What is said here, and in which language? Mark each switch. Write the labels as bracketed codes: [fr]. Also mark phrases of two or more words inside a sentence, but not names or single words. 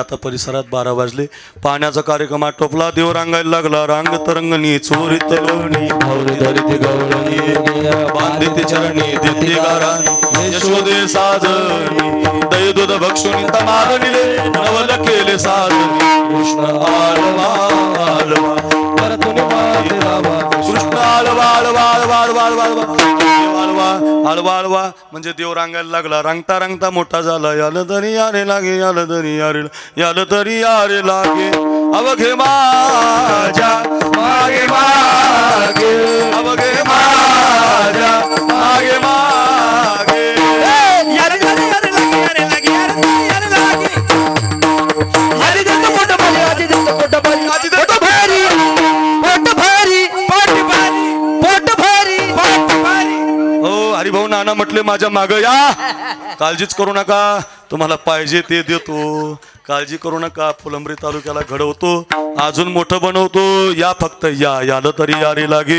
[mr] आता परिसरात 12 वाजले. पाण्याचा कार्यक्रम आटोपला. देव रांगायला लागला. रांग तरंगणी चोरीत लोणी, बांधित चरणी देते गाराणी, यशोदे साजणी, दही दूध भक्षुनी तमाल निले, नवल केले साजणी, कृष्ण आलवा आलवा कृष्ण आलवा आलवा आलवा आलवा आलवा आलवा आलवा. म्हणजे देव रांगायला लागला. रांगता रांगता मोठा झाला. याल तरी यारे लागे, याल तरी यारे, याल तरी यारे लागे, अवघे माझ्या मागे मागे, अवघे माझ्या मागे मागे, यारे यारे यारे लागे, यारे लागे, यारे लागे, यारे देतो मोठं भारी, आधी देतो मोठं भारी, आधी देतो भारी, पोट भारी, पोट भारी, पोट भारी, पोट भारी. हो हरिभाऊ नाना म्हटले माझ्या माग या, काळजीच करू नका, तुम्हाला पाहिजे ते देतो, काळजी करू नका. फुलंब्री तालुक्याला घडवतो, अजून मोठं बनवतो. या फक्त या, यालं तरी यारे लागे.